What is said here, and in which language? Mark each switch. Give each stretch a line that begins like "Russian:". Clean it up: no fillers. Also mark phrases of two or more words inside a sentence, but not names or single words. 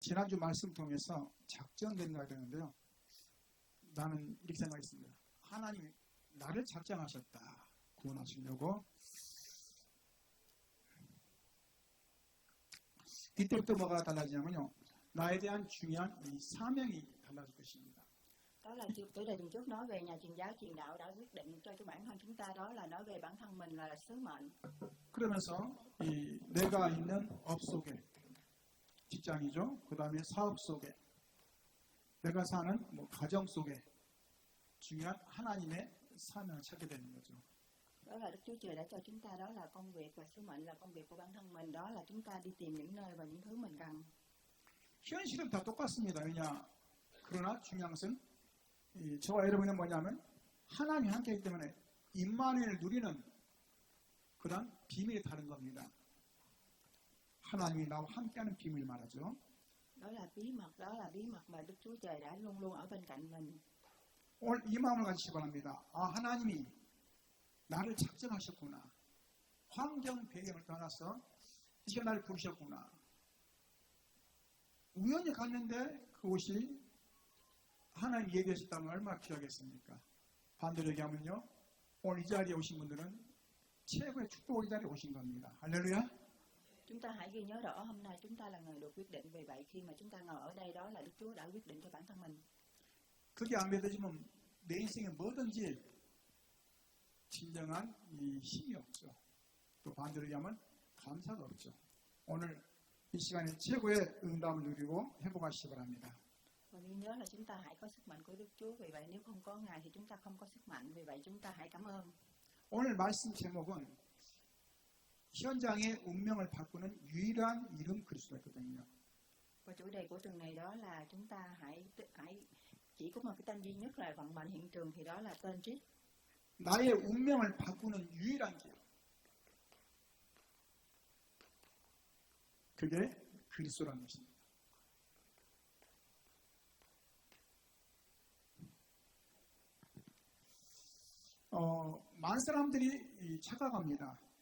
Korean: 지난주 말씀 통해서 작정된다 그러는데요. 나는 이렇게 생각했습니다. 하나님이 나를 작정하셨다. 구원하시려고. 이때부터 뭐가 달라지냐면요. 나에 대한 중요한 이 사명이 달라질 것입니다.
Vietnamese: Đó là chủ đề tuần trước nói về nhà truyền giáo truyền đạo đã quyết định cho cái bản thân chúng ta, đó là nói về bản thân mình là sứ mệnh.
Korean: 그러면서 이 내가 있는 업 속에 직장이죠. 그 다음에 사업 속에 내가 사는 뭐 가정 속에 중요한 하나님의 사명을 찾게 되는 거죠.
Vietnamese: Đó là Đức Chúa Trời đã cho chúng ta, đó là công việc và sứ mệnh là công việc của bản thân mình, đó là chúng ta đi tìm những nơi và những thứ mình cần.
Korean: 현실은 다 똑같습니다. 왜냐? 그러나 중요한 것은 저와 여러분은 뭐냐면 하나님이 함께하기 때문에 임마누엘을 누리는 그런 비밀이 다른 겁니다. 하나님이 나와 함께하는 비밀 말하죠.
Vietnamese: Đó là bí mật mà Đức Chúa Trời đã luôn luôn ở bên cạnh mình.
Korean: 오늘 이 마음을 가지시기 바랍니다. 아, 하나님이 나를 작정하셨구나. 환경 배경을 떠나서 이제 나를 부르셨구나. 우연히 갔는데 그곳이 하나님 얘기하셨다면 얼마나 귀하겠습니까? 반대로 얘기하면요. 오늘 이 자리에 오신 분들은 최고의 축복의 자리에 오신 겁니다. 할렐루야.
Vietnamese: Chúng ta hãy ghi nhớ rõ hôm nay chúng ta là người được quyết định. Vì vậy khi mà chúng ta ngồi ở đây, đó là Đức Chúa đã quyết định cho bản thân mình.
Korean: 그게 안 믿어지면 내 인생에 뭐든지 진정한 이 힘이 없죠. 또 반대로 얘기하면 감사가 없죠. 오늘 이 시간에 최고의 응답을 누리고 회복하시기 바랍니다.
Vietnamese: Và ghi nhớ là chúng ta hãy có sức mạnh của Đức Chúa. Vì vậy nếu không có Ngài thì chúng ta không có sức mạnh. Vì vậy chúng ta hãy cảm ơn.
Korean: 오늘 말씀 제목은 현장의 운명을 바꾸는 유일한 이름 그리스도가 있거든요.
Vietnamese: Và chủ đề của tuần này đó là chúng ta hãy chỉ có một cái tên duy nhất là vận mệnh hiện trường, thì đó là tên Christ.
Korean: 나의 운명을 바꾸는 유일한 길. 그게 그리스도라는 것입니다. 많은 사람들이 착각합니다.